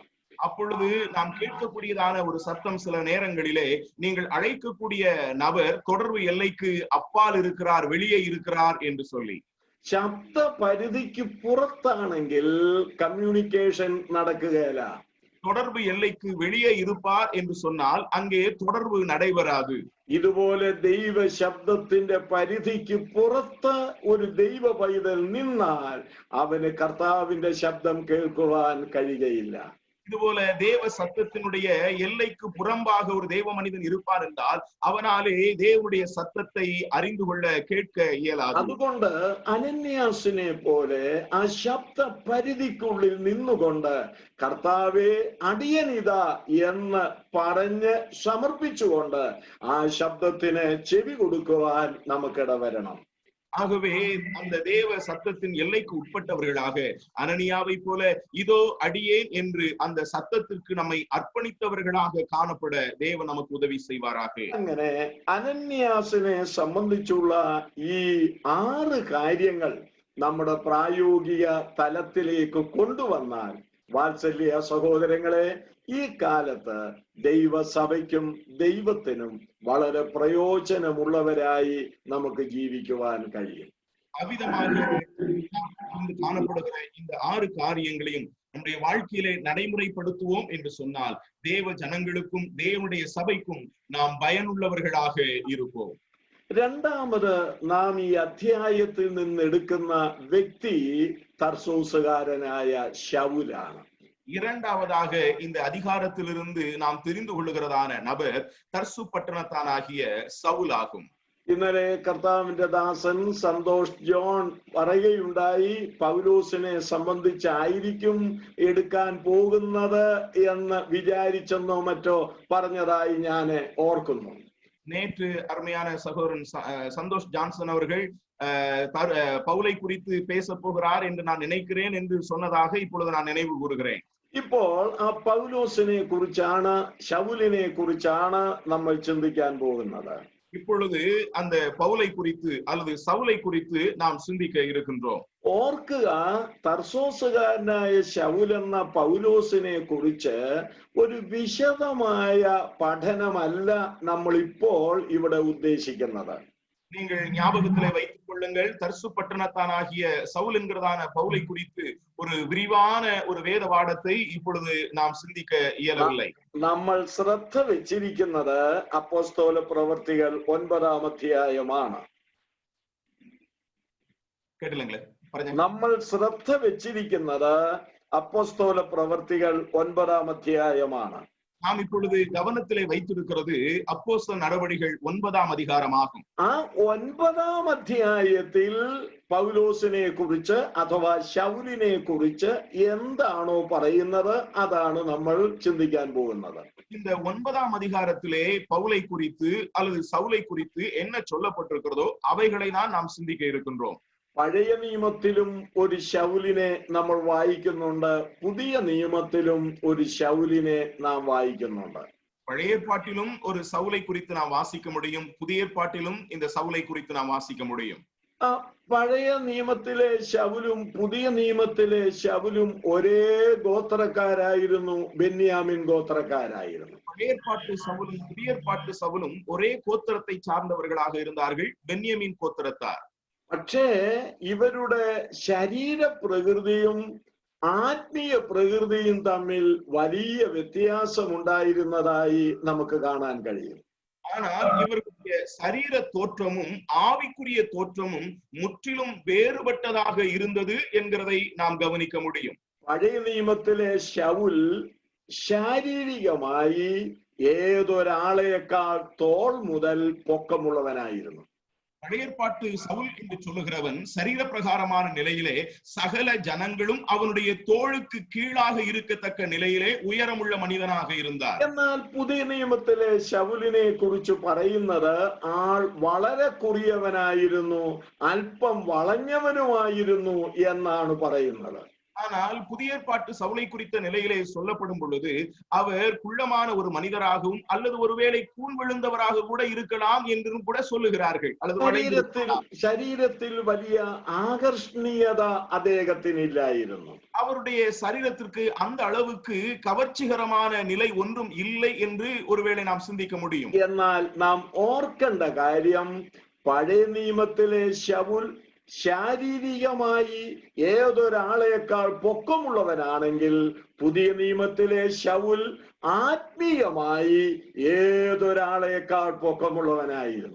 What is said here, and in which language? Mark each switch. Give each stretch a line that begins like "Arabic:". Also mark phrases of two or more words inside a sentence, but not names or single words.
Tamil: அப்பொழுது நாம் கேட்கக்கூடியதான ஒரு சத்தம் சில நேரங்களிலே, நீங்கள் அழைக்கக்கூடிய நபர் தொடர்பு எல்லைக்கு அப்பால் இருக்கிறார், வெளியே இருக்கிறார் என்று சொல்லி.
Malayalam: ശബ്ദ പരിധിക്ക് പുറത്താണെങ്കിൽ കമ്മ്യൂണിക്കേഷൻ നടക്കുകയില്ല.
Tamil: தொடர்பு எல்லைக்கு வெளியே இருப்பார் என்று சொன்னால் அங்கே தொடர்பு நடைபெறாது.
Malayalam: ഇതുപോലെ ദൈവ ശബ്ദത്തിന്റെ പരിധിക്ക് പുറത്ത് ഒരു ദൈവ പൈതൽ നിന്നാൽ അവന് കർത്താവിന്റെ ശബ്ദം കേൾക്കുവാൻ കഴിയുകയില്ല.
Tamil: இதுபோல தேவ சத்தத்தினுடைய எல்லைக்கு புறம்பாக ஒரு தேவ மனிதன் இருப்பார் என்றால் அவனாலே தேவனுடைய சத்தத்தை அறிந்து கொள்ள கேட்க இயலாது.
Malayalam: അതുകൊണ്ട് അനന്യാസിനെ പോലെ ആ ശബ്ദ പരിധിക്കുള്ളിൽ നിന്നുകൊണ്ട് കർത്താവേ അടിയനിതാ എന്ന് പറഞ്ഞ് സമർപ്പിച്ചുകൊണ്ട് ആ ശബ്ദത്തിന് ചെവി കൊടുക്കുവാൻ നമുക്കിടവരണം.
Tamil: ஆகவே அந்த தேவ சத்தத்தின் எல்லைக்கு உட்பட்டவர்களாக அனனியாவை போல இதோ அடியேன் என்று அந்த சத்தத்திற்கு நம்மை அர்ப்பணித்தவர்களாக காணப்பட தேவன் நமக்கு உதவி செய்வாராக.
Malayalam: അങ്ങനെ അനന്യാസിനെ സംബന്ധിച്ചുള്ള ഈ 6 കാര്യങ്ങൾ നമ്മുടെ പ്രായോഗിക തലത്തിലേക്ക് കൊണ്ടുവന്നാൽ, വാത്സല്യ സഹോദരങ്ങളെ, ഈ കാലത്ത് ദൈവസഭയ്ക്കും ദൈവത്തിനും വളരെ പ്രയോജനമുള്ളവരായി നമുക്ക് ജീവിക്കുവാൻ കഴിയും.
Tamil: அவ்விதமாக காணப்படுகிற இந்த 6 காரியங்களையும் நம்முடைய வாழ்க்கையிலே நடைமுறைப்படுத்துவோம் என்று சொன்னால் தேவ ஜனங்களுக்கும் தேவனுடைய சபைக்கும் நாம் பயனுள்ளவர்களாக இருப்போம்.
Malayalam: രണ്ടാമത് നാം ഈ അധ്യായത്തിൽ നിന്ന് എടുക്കുന്ന വ്യക്തി തർസോസുകാരനായ ശൗലാണ്.
Tamil: இரண்டாவதாக இந்த அதிகாரத்திலிருந்து நாம் தெரிந்து கொள்ளுகிறதான நபர் தர்சு பட்டணத்தானாகிய சவுல் ஆகும்.
Malayalam: ഇന്നലെ കർത്താവിന്റെ ദാസൻ സന്തോഷ് ജോൺ പറയുകയുണ്ടായി, പൗലോസിനെ സംബന്ധിച്ചായിരിക്കും എടുക്കാൻ പോകുന്നത് എന്ന് വിചാരിച്ചെന്നോ മറ്റോ പറഞ്ഞതായി ഞാൻ ഓർക്കുന്നു.
Tamil: நேற்று அருமையான சகோதரன் சந்தோஷ் ஜான்சன் அவர்கள் பவுலை குறித்து பேச போகிறார் என்று நான் நினைக்கிறேன் என்று சொன்னதாக இப்பொழுது நான் நினைவு கூறுகிறேன்.
Malayalam: ഇപ്പോൾ ആ പൗലോസിനെ കുറിച്ചാണ്, ശൗലിനെ കുറിച്ചാണ് നമ്മൾ ചിന്തിക്കാൻ പോകുന്നത്.
Tamil: இப்பொழுது அந்த பவுலை குறித்து அல்லது சவுலை குறித்து நாம் சிந்திக்க இருக்கின்றோம்.
Malayalam: ഓർക്കുക, തർസോസുകാരനായ ശൗൽ എന്ന പൗലോസിനെ കുറിച്ച് ഒരു വിശദമായ പഠനമല്ല നമ്മൾ ഇപ്പോൾ ഇവിടെ ഉദ്ദേശിക്കുന്നത്.
Tamil: நீங்கள் ஞாபகத்திலே வைத்துக் கொள்ளுங்கள், தர்சு பட்டணத்தானாகிய சவுல் என்கிறதான பவுலை குறித்து ஒரு விரிவான ஒரு வேத பாடத்தை இப்பொழுது நாம் சிந்திக்க இயலவில்லை.
Malayalam: നമ്മൾ ശ്രദ്ധ വെച്ചിരിക്കുന്നത് അപ്പോസ്തല പ്രവൃത്തികൾ 9-ാം അധ്യായമാണ്. കേട്ടില്ലേ? നമ്മൾ ശ്രദ്ധ വെച്ചിരിക്കുന്നത് അപ്പോസ്തല പ്രവൃത്തികൾ 9-ാം അധ്യായമാണ്.
Tamil: நாம் இப்பொழுது கவனத்திலே வைத்திருக்கிறது அப்போஸ்தல நடவடிக்கைகள் 9-ாம் அதிகாரமாகும்.
Malayalam: ആ 9-ാം അധ്യായത്തിൽ പൗലോസിനെ കുറിച്ച് അഥവാ ശൗലിനെ കുറിച്ച് എന്താണോ പറയുന്നത് അതാണ് നമ്മൾ ചിന്തിക്കാൻ പോകുന്നത്.
Tamil: இந்த 9-ாம் அதிகாரத்திலே பவுலை குறித்து அல்லது சவுலை குறித்து என்ன சொல்லப்பட்டிருக்கிறதோ அவைகளை நாம் சிந்திக்க இருக்கின்றோம்.
Malayalam: പഴയ നിയമത്തിലും ഒരു ശൗലിനെ നമ്മൾ വായിക്കുന്നുണ്ട്, പുതിയ നിയമത്തിലും ഒരു ശൗലിനെ നാം വായിക്കുന്നുണ്ട്.
Tamil: பழைய ஏற்பாட்டிலும் ஒரு சவுலை குறித்து நாம் வாசிக்க முடியும், புதிய ஏற்பாட்டிலும் இந்த சவுலை குறித்து நாம் வாசிக்க முடியும்.
Malayalam: പഴയ നിയമത്തിലെ ശൗലും പുതിയ നിയമത്തിലെ ശൗലും ഒരേ ഗോത്രക്കാരായിരുന്നു, ബെന്യാമിൻ ഗോത്രക്കാരായിരുന്നു.
Tamil: பழைய ஏற்பாட்டு சவுலும் புதிய ஏற்பாட்டு சவுலும் ஒரே கோத்திரத்தை சார்ந்தவர்களாக இருந்தார்கள், பென்யமீன் கோத்திரத்தார்.
Malayalam: പക്ഷേ ഇവരുടെ ശരീര പ്രകൃതിയും ആത്മീയ പ്രകൃതിയും തമ്മിൽ വലിയ വ്യത്യാസം ഉണ്ടായിരുന്നതായി നമുക്ക് കാണാൻ കഴിയും.
Tamil: ஆனால் இவர்களுடைய சரீர தோற்றமும் ஆவிக்குரிய தோற்றமும் முற்றிலும் வேறுபட்டதாக இருந்தது என்கிறதை நாம் கவனிக்க முடியும்.
Malayalam: പഴയ നിയമത്തിലെ ശൗൽ ശാരീരികമായി ഏതൊരാളെക്കാൾ തോൾ മുതൽ പൊക്കമുള്ളവനായിരുന്നു.
Tamil: பழைய ஏற்பாட்டு சவுல் என்று சொல்லுகிறவன் சரீர பிரகாரமான நிலையிலே சகல ஜனங்களும் அவனுடைய தோளுக்கு கீழாக இருக்கத்தக்க நிலையிலே உயரமுள்ள மனிதனாக இருந்தார்.
Malayalam: എന്നാൽ പുതിയ നിയമത്തിലെ ശൗലിനെ കുറിച്ച് പറയുന്നത് ആൾ വളരെ കുറിയവനായിരുന്നു, അല്പം വളഞ്ഞവനുമായിരുന്നു എന്നാണ് പറയുന്നത്.
Tamil: ஆனால் புதிய ஏற்பாட்டு சவுலை குறித்த நிலையிலே சொல்லப்படும் பொழுது அவர் குள்ளமான ஒரு மனிதராகவும் அல்லது ஒருவேளை கூன் விழுந்தவராக கூட இருக்கலாம் என்றும் கூட சொல்லுகிறார்கள்.
Malayalam: ശരീരത്തിൽ വലിയ ആകർഷണീയത അദ്ദേഹത്തിനില്ലായിരുന്നു.
Tamil: அவருடைய சரீரத்திற்கு அந்த அளவுக்கு கவர்ச்சிகரமான நிலை ஒன்றும் இல்லை என்று ஒருவேளை நாம் சிந்திக்க முடியும்.
Malayalam: എന്നാൽ നാം ഓർക്കേണ്ട കാര്യം, പഴയ നിയമത്തിലെ ശൗൽ ശാരീരികമായി ഏതൊരാളെക്കാൾ പൊക്കമുള്ളവനാണെങ്കിൽ പുതിയ നിയമത്തിലെ ശൗൽ ആത്മീയമായി ഏതൊരാളെക്കാൾ പൊക്കമുള്ളവനായിരുന്നു.